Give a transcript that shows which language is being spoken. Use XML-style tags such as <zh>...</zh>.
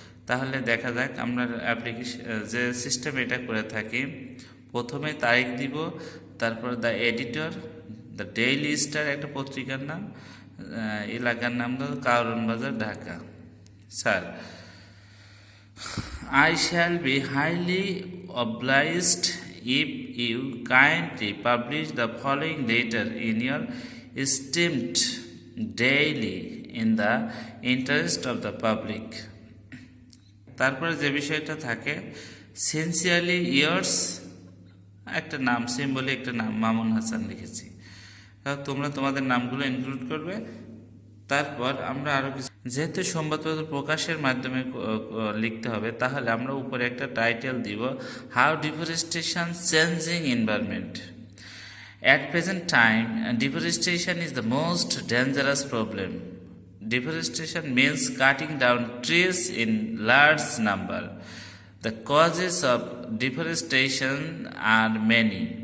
<bn>তাহলে দেখা যাক আমরা অ্যাপ্লিকেশন যে সিস্টেম এটা করে থাকি, প্রথমে তারিখ দিব, তারপর the editor, the daily star একটা পত্রিকার নাম, এলাকার নাম ধরো কারণ বাজার, Dhaka.</bn> <en>Sir, I shall be highly obliged if you kindly publish the following letter in your esteemed daily in the interest of the public.</en> <bn>তারপরে যে বিষয়টা থাকে,</bn> <en>sincerely yours</en> <bn>একটা নাম, সিম্বলি একটা নাম, মামুন হাসান লিখেছি। তোমরা তোমাদের নামগুলো ইনক্লুড করবে। তারপর আমরা আরও কিছু, যেহেতু সংবাদপত্র প্রকাশের মাধ্যমে লিখতে হবে, তাহলে আমরা উপরে একটা টাইটেল দিব,</bn> <en>How deforestation changing environment. At present time, deforestation is the most dangerous problem. Deforestation means cutting down trees in large number. The causes of deforestation are many.</en>